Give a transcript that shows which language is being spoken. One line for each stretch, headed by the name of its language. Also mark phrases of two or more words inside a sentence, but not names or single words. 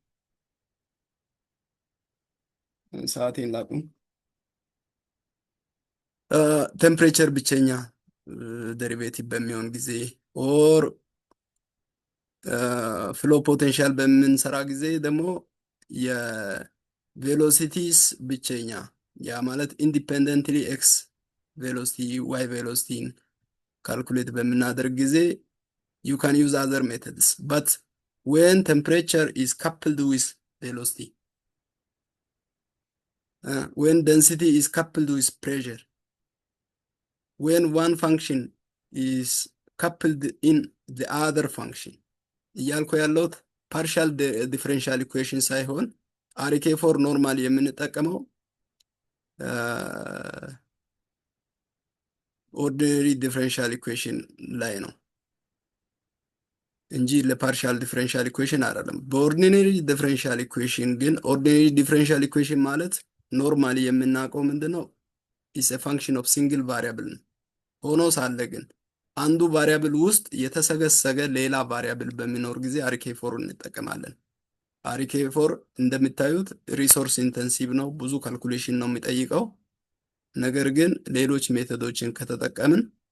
Amharic: ሰዓቴን ላቁም። ቴምፕሬቸር ብቸኛ ዴሪቬቲቭ በሚሆን ጊዜ
English: or flow potential
Amharic: በምንሰራ ጊዜ ደግሞ የቬሎሲቲስ ብቸኛ ያ ማለት
English: independently x velocity y velocity calculate
Amharic: በምናደርግ ጊዜ
English: you can use other methods but when temperature is coupled with velocity when density is coupled with pressure when one function is coupled in the other function
Amharic: እያልኩ ያለሁት
English: partial differential equation ሳይሆን RK four normal የምንጠቀመው ordinary differential equation
Amharic: ላይ ነው እንጂ
English: partial differential equation
Amharic: አይደለም።
English: ordinary differential equation
Amharic: ግን
English: ordinary differential equation
Amharic: ማለት ኖርማሊ የምናውቀው ምንድነው
English: is a function of single variable
Amharic: ነው። ሆኖ ሳለ ግን አንዱ ቫሪያብል ውስጥ የተሰገሰገ ሌላ ቫሪያብል በሚኖር ጊዜ
English: RK four
Amharic: እንጠቀማለን።
English: RK four
Amharic: እንደምታዩት
English: resource intensive
Amharic: ነው፣ ብዙ ካልኩሌሽን ነው የሚጠይቀው። ነገር ግን ሌሎች ሜቶዶችን ከተጠቀምን